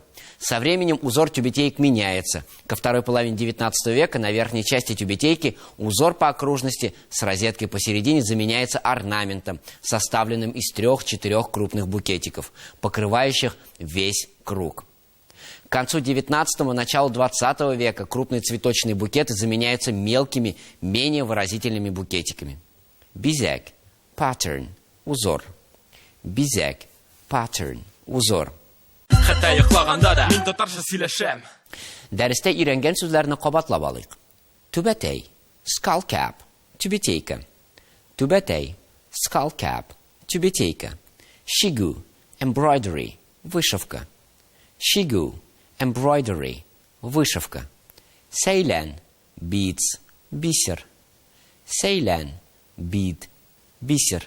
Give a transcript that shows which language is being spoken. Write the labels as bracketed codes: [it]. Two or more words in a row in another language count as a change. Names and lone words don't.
[ru] Со временем узор тюбетеек меняется. Ко второй половине XIX века на верхней части тюбетейки узор по окружности с розеткой посередине заменяется орнаментом, составленным из 3-4 крупных букетиков, покрывающих весь круг. К концу XIX – началу XX века крупные цветочные букеты заменяются мелкими, менее выразительными букетиками. [tt] Бизек, pattern, узор. Бизек, pattern, [ru] узор. [tt] Хәтта йоклаганда да мин татарча сөйләшәм. Дәрестә өйрәнгән сүзләрне кабатлап алыйк. Түбәтәй, [en] skull cap, [tt] тюбетейка. Түбәтәй, [en] skull cap, [ru] тюбетейка. [tt] Шигу, embroidery, вышивка. Шигу, embroidery, вышивка. Сейлен, beads, бисер. Сейлен, bead, бисер.